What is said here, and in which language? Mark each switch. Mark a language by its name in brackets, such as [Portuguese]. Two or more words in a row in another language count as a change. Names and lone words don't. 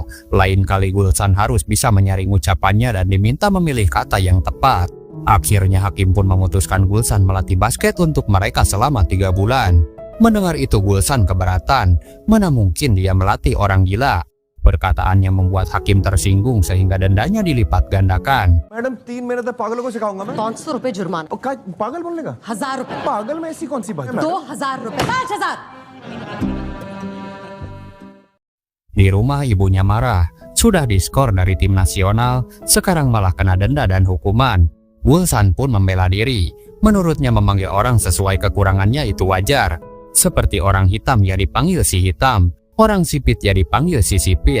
[Indonesian] Lain kali Gulsan harus bisa menyaring ucapannya dan diminta memilih kata yang tepat. Akhirnya hakim pun memutuskan Gulsan melatih basket untuk mereka selama 3 bulan. Mendengar itu Gulsan keberatan, mana mungkin dia melatih orang gila. Perkataannya membuat hakim tersinggung sehingga dendanya dilipat gandakan. [Hindi] मैडम 3 महीने तक पागलों को सिखाऊंगा मैं। 500 रुपए जुर्माना। पागल बोलने का? 1000 रुपए। पागल में ऐसी कौन सी बात है? 2000 रुपए। 5000। [Indonesian] Di rumah ibunya marah, sudah diskor dari tim nasional, sekarang malah kena denda dan hukuman. Gulsan pun membela diri. Menurutnya memanggil orang sesuai kekurangannya itu wajar. Seperti orang hitam ya dipanggil si hitam, orang sipit ya dipanggil si sipit.